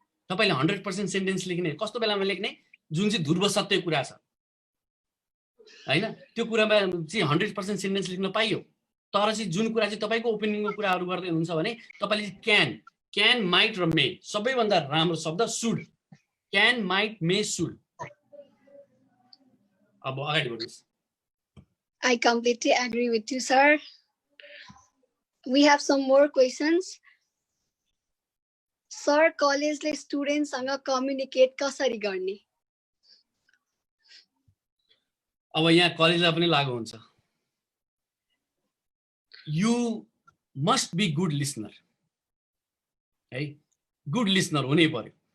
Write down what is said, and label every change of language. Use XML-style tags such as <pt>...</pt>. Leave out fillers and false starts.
<ne>तपाईले 100% सेन्टेन्स लेख्ने कस्तो बेलामा लेख्ने, जुन चाहिँ ध्रुव सत्य कुरा छ हैन, त्यो कुरामा चाहिँ 100% सेन्टेन्स लेख्न पाइयो। तर चाहिँ जुन कुरा चाहिँ तपाईको ओपिनियनको कुराहरु गर्दै हुनुहुन्छ भने तपाईले क्यान, माइट र मे, सबैभन्दा राम्रो शब्द should, can, might, may, should. अब अगाडि बढ्नुस्।</ne> <en>I completely agree with you, sir. We have some more questions.</en> <ne>Sir, कलेजले स्टुडेन्टसँग communicate कसरी गर्ने? अब यहाँ कलेजलाई पनि लागु हुन्छ।</ne> <en>You must be good listener है, good listener</en> <ne>हुनै पर्यो।</ne>